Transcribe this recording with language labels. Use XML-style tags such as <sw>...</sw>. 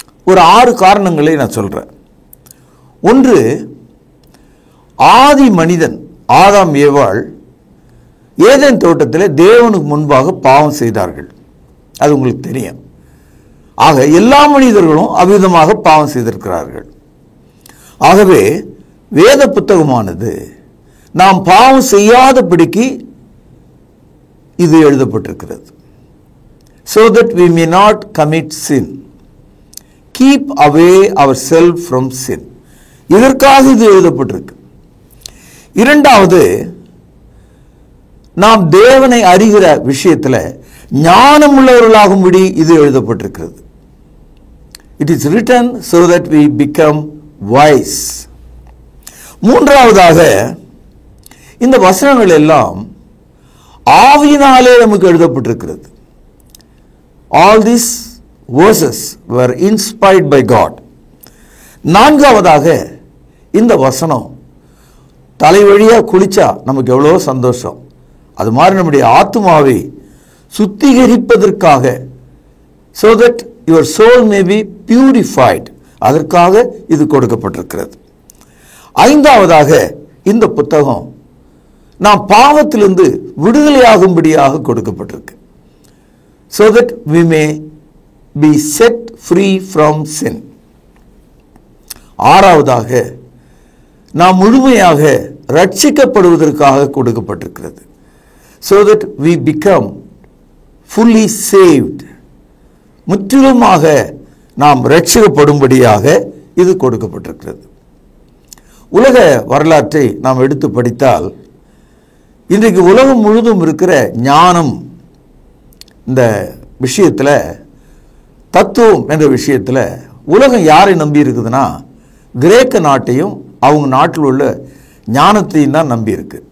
<ta>ஒரு 6 காரணங்களை நான் சொல்கிறேன். ஒன்று, ஆதி மனிதன் ஆதாம் ஏவாள் ஏதேன் தோட்டத்தில் தேவனுக்கு முன்பாக பாவம் செய்தார்கள். அது உங்களுக்கு தெரியும். ஆக எல்லா மனிதர்களும் அவ்விதமாக பாவம் செய்திருக்கிறார்கள். ஆகவே வேத புத்தகமானது நாம் பாவம் செய்யாதபடிக்கு இது எழுதப்பட்டிருக்கிறது.</ta> <en>So that we may not commit sin. Keep away ourselves from sin.</en> <ta>இதற்காக இது எழுதப்பட்டிருக்கு. இரண்டாவது, நாம் தேவனை அறிகிற விஷயத்தில் ஞானம் உள்ளவர்களாகும்படி இது எழுதப்பட்டிருக்கிறது.</ta> <en>It is written so that we become wise.</en> <ta>மூன்றாவதாக, இந்த வசனங்கள் எல்லாம் ஆவியினாலே நமக்கு எழுதப்பட்டிருக்கிறது.</ta> <en>All these verses were inspired by God.</en> <ta>நான்காவதாக, இந்த வசனம் தலை வழியாக குளிச்சா நமக்கு எவ்வளோ சந்தோஷம். அது மாதிரி நம்முடைய ஆத்மாவை சுத்திகரிப்பதற்காக,</ta> <en>so that your soul may be purified,</en> <ta>அதற்காக இது கொடுக்கப்பட்டிருக்கிறது. ஐந்தாவதாக இந்த புத்தகம் நாம் பாவத்திலிருந்து விடுதலையாகும்படியாக கொடுக்கப்பட்டிருக்கு.</ta> <en>so that we may be set free from sin.</en> <ta>ஆறாவதாக நாம் முழுமையாக ரட்சிக்கப்படுவதற்காக கொடுக்கப்பட்டிருக்கிறது.</ta> <en>so that we become fully saved.</en> <ta>முற்றிலுமாக நாம் ரட்சிக்கப்படும்படியாக இது கொடுக்கப்பட்டிருக்கிறது. உலக வரலாற்றை நாம் எடுத்து படித்தால் இன்றைக்கு உலகம் முழுதும் இருக்கிற ஞானம் இந்த விஷயத்தில், தத்துவம் என்ற விஷயத்தில் உலகம் யாரை நம்பி இருக்குதுன்னா கிரேக்க நாட்டையும் அவங்க நாட்டில் உள்ள ஞானத்தையும் தான் நம்பி இருக்கு.</ta>